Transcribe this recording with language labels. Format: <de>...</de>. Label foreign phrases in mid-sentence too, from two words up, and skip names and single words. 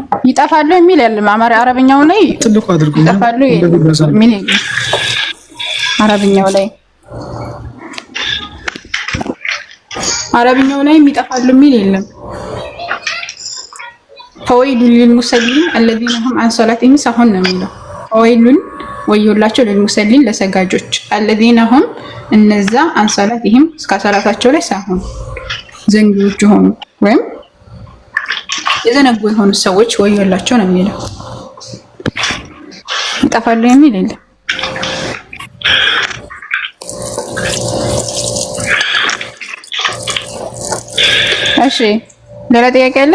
<am>ይጠፋሉ የሚል ያለም አረብኛው ላይ ትልቁ አድርጉ ይጠፋሉ ምን ይላል? አረብኛው ላይ ይጠፋሉ የሚል የለም።</am> <ar>فويل للمصلين الذين هم عن صلاتهم ساهون</ar> <am>ነው የሚለው። ፈወይሉን ወዮላቸው ለልሙሰሊን ለሰጋጆች</am> <ar>الذين هم</ar> <am>እነዛ</am> <ar>عن صلاتهم</ar> <am>እስከ ሰላታቸው ላይ ሳይሆን ዘንጊዎች ሆኑ ወይም የዘነጉ የሆኑ ሰዎች ወዮላቸው ነው የሚለው። ይጠፋሉ የሚል የለም። እሺ ሌላ ጥያቄ አለ?</am>